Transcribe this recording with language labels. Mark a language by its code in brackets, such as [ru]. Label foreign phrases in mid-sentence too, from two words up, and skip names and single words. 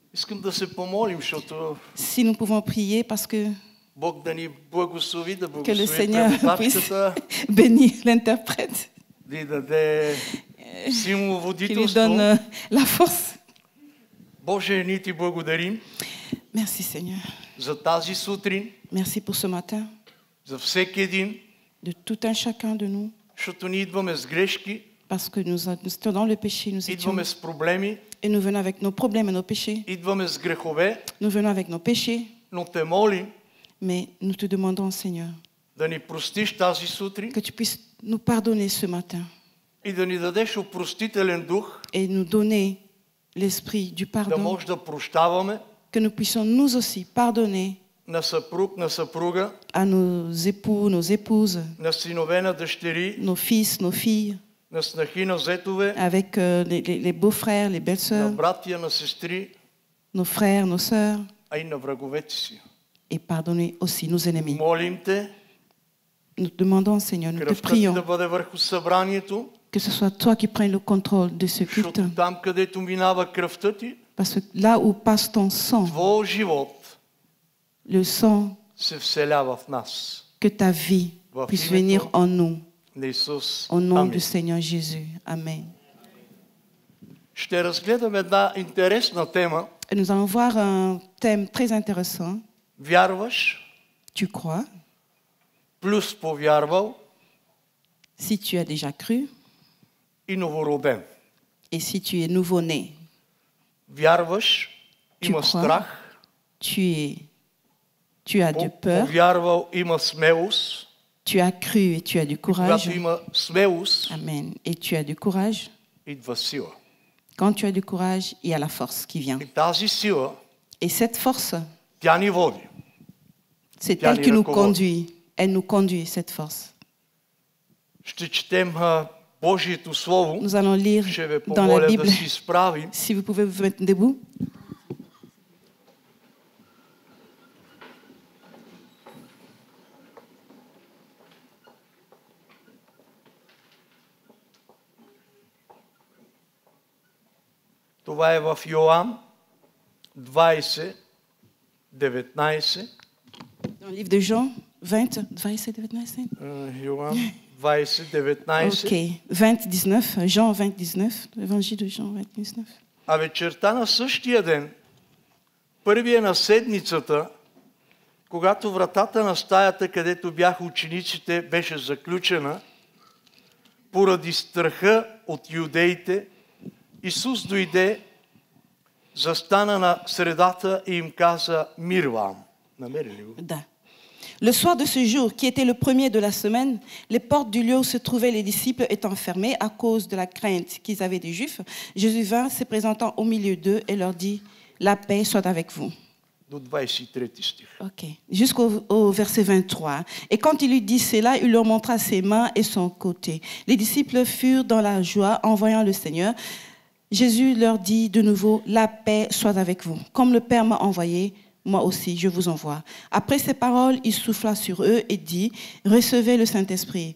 [bg] искам да се помолим, защото [fr] Si nous pouvons prier parce que [bg] Бог да ни благослови, да [fr] le [bg] благослови [fr] Seigneur puisse [bg] преводачката, [fr] bénir l'interprète, [bg] да й даде силно [fr] qui lui [bg] водителство. [fr] donne la force. [bg] Боже, ние ти благодарим [fr] Merci Seigneur. [bg] за тази сутрин, [fr] Merci pour ce matin, [bg] за всеки един, [fr] de tout un chacun de nous, [bg] защото ние идваме с грешки, [fr] parce que nous étions dans le péché, nous étions, [bg] идваме с проблеми, [fr] et nous venons avec nos problèmes et nos péchés. [bg] идваме с грехове, [fr] Nous venons avec nos péchés, [bg] но те молим [fr] mais nous te demandons Seigneur, [bg] да ни простиш тази сутрин [fr] que tu puisses nous pardonner ce matin [bg] и да ни дадеш опростителен дух, [fr] et nous donner l'esprit du [bg] да [fr] pardon, [bg] може да прощаваме [fr] que nous puissions nous aussi pardonner [bg] на съпруг, на съпруга, [fr] à nos époux, nos épouses, [bg] на синове, на дъщери, [fr] nos fils, nos filles, [bg] на снахи, на зетове, [fr] avec les beaux-frères, les [bg] на [fr] belles-sœurs, [bg] братия, на сестри, [fr] nos frères, nos sœurs, [bg] а и на враговете си. [fr] et pardonner aussi nos ennemis. [bg] Молим те, [fr] Nous te demandons, Seigneur, nous te [bg] кръвта ти [fr] prions [bg] да бъде върху събранието, [fr] que ce soit toi qui prennes le contrôle de ce culte, [bg] защото там, където минава кръвта ти, [fr] parce que là où passe ton sang, [bg] твоя живот [fr] le sang, [bg] се вселява в нас. [fr] que ta vie puisse venir en nous, [bg] На Исус. [fr] au nom [bg] Амин. [fr] du Seigneur Jésus. Amen. [bg] Ще разгледаме една интересна тема. [fr] Et nous allons voir un thème très intéressant. [bg] Вярваш, [fr] Tu crois? [bg] плюс повярвал [fr] Si tu as déjà cru [bg] и новороден. [fr] et si tu es nouveau-né, [bg] Вярваш, [fr] Tu [bg] има [fr] crois? [bg] страх, [fr] tu as de peur, [bg] повярвал, има смелост. [fr] tu as cru et tu as du courage. [bg] Когато има смелост, [fr] Amen. Et tu as du courage. [bg] идва сила. [fr] Quand tu as du courage, il y a la force qui vient. [bg] И тази сила, [fr] Et cette force, [bg] тя ни води. [fr] c'est [bg] Тя [fr] elle [bg] ни [fr] qui nous [bg] ръководи. [fr] conduit. Elle nous conduit, cette force. [bg] Ще четем Божието Слово. [fr] Nous allons lire [bg] Ще ви [fr] dans la [bg] помоля [fr] Bible. [bg] да си изправим. [fr] Si vous pouvez vous mettre debout. [bg] Това е в Йоан 20, 19. [fr] Dans le livre de Jean 20, 20, 19. [bg] Йоан 20, 19. [fr] Ok, 20, 19, Jean 20, 19, l'évangile de Jean 20, 19. [bg] А вечерта на същия ден, първия на седмицата, когато вратата на стаята, където бяха учениците, беше заключена, поради страха от юдеите, Исус дойде, застана на средата и им каза: мир вам. Намерили го? Da. [fr] Le soir de ce jour, qui était le premier de la semaine, les portes du lieu où se trouvaient les disciples étant fermées à cause de la crainte qu'ils avaient des Juifs, Jésus vint, se présentant au milieu d'eux et leur dit: la paix soit avec vous. [bg] До 23 стих. [fr] Ok. Jusqu'au verset 23. Et quand il lui dit cela, il leur montra ses mains et son côté. Les disciples furent dans la joie en voyant le Seigneur. Jésus leur dit de nouveau: la paix soit avec vous. Comme le Père m'a envoyé, moi aussi je vous envoie. Après ces paroles, il souffla sur eux et dit: recevez le Saint-Esprit.